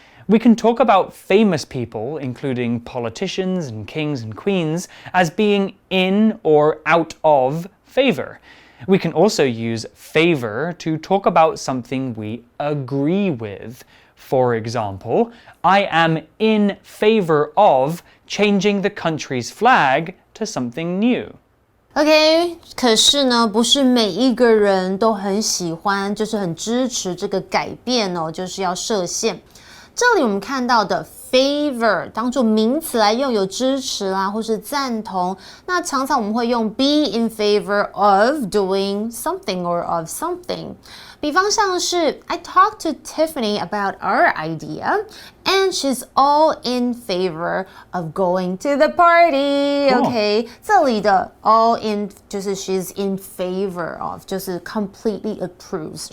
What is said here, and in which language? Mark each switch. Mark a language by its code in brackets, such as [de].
[en] We can talk about famous people, including politicians and kings and queens, as being in or out of favor. We can also use favor to talk about something we agree with. For example, I am in favor of changing the country's flag to something new. [zh] OK， 可是呢，不是每一个人都很喜欢，就是很支持这个改变哦，就是要设限。这里我们看到的 favor 当作名词来用，有支持啦，或是赞同。那常常我们会用 [en] be in favor of doing something or of something。 [zh] 比方像是 [en] I talked to Tiffany about our idea, and she's all in favor of going to the party. Cool. [zh] OK， 这里的 all in 就是 [en] she's in favor of， [zh] 就是 [en] completely approves.